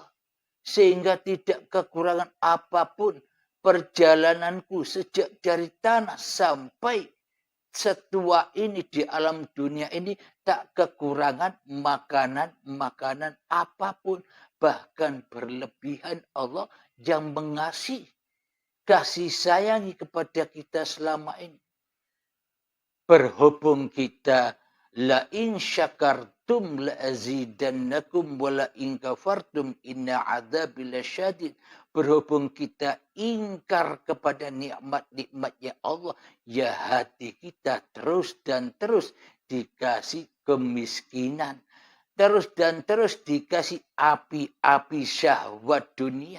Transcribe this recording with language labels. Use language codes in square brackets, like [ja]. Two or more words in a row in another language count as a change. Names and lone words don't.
[id] Sehingga tidak kekurangan apapun perjalananku sejak dari tanah sampai setua ini di alam dunia ini tak kekurangan makanan apapun. Bahkan berlebihan Allah yang mengasihi, kasih sayangi kepada kita selama ini. Berhubung kita [ar] لئن شكرتم لأزيدنكم ولئن كفرتم إن عذابي لشديد. [id] Berhubung kita ingkar kepada nikmat-nikmatnya Allah, ya hati kita terus dan terus dikasih kemiskinan. Terus dan terus dikasih api-api syahwat dunia.